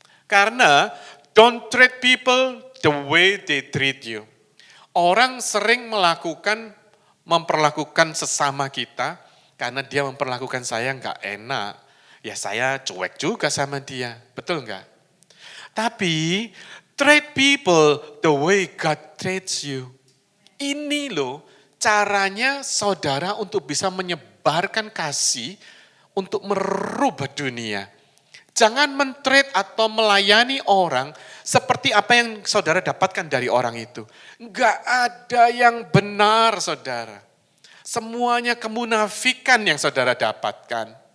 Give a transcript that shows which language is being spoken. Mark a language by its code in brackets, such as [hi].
[id] Karena [en] don't treat people the way they treat you. [id] Orang sering memperlakukan sesama kita, karena dia memperlakukan saya nggak enak. Ya saya cuek juga sama dia, betul nggak? Tapi [en] treat people the way God treats you. [id] Ini loh caranya saudara untuk bisa menyebarkan kasih untuk merubah dunia. Jangan men-treat atau melayani orang seperti apa yang saudara dapatkan dari orang itu. Enggak ada yang benar saudara. Semuanya kemunafikan yang saudara dapatkan.